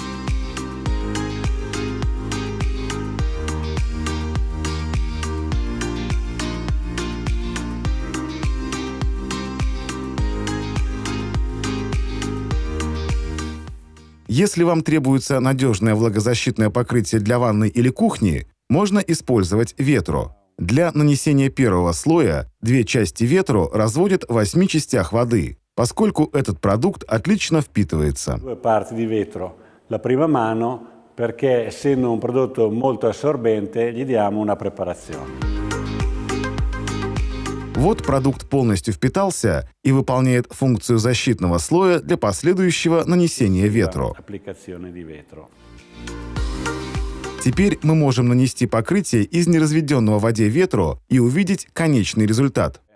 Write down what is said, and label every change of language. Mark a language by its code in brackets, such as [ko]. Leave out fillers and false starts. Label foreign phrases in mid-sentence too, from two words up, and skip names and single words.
[ru] Если вам требуется надежное влагозащитное покрытие для ванной или кухни, можно использовать Vetro. Для нанесения первого слоя 2 части Vetro разводят в 8 частях воды, поскольку этот продукт отлично впитывается. [it] 2 parti di vetro. La prima mano, perché essendo un prodotto molto assorbente, gli diamo una preparazione. [ru] Вот продукт полностью впитался и выполняет функцию защитного слоя для последующего нанесения Vetro. Теперь мы можем нанести покрытие из неразведенного в воде Vetro и увидеть конечный результат.